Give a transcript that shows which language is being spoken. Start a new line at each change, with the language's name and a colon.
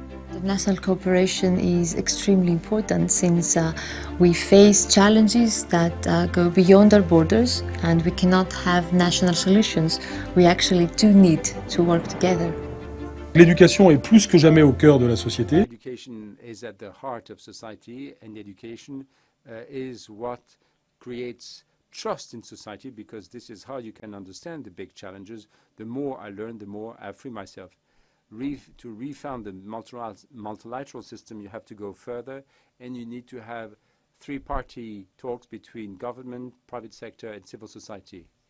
English: International cooperation is extremely important since we face challenges that go beyond our borders, and we cannot have national solutions. We actually do need to work together.
French: L'éducation est plus que jamais au cœur de la société.
English: Education is at the heart of society, and education is what creates trust in society, because this is how you can understand the big challenges. The more I learn, the more I free myself. To refound the multilateral system, you have to go further, and you need to have three-party talks between government, private sector, and civil society.